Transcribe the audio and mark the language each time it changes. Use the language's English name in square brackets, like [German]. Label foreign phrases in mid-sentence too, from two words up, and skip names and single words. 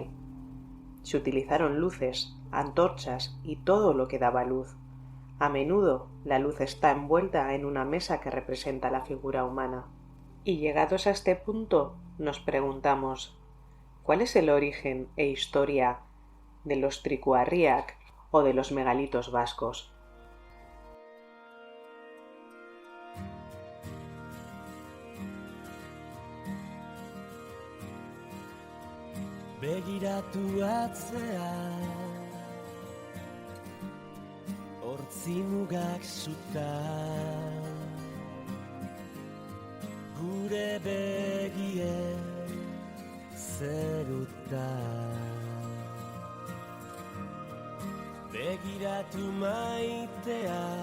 [Spanish] Se utilizaron luces, antorchas y todo lo que daba luz. A menudo la luz está envuelta en una mesa que representa la figura humana. Y llegados a este punto, nos preguntamos, ¿cuál es el origen e historia de los Trikuharriak o de los megalitos vascos? [Basque] Begiratu atzean hortzi mugak zutan gure begien zerutan Begiratu maitea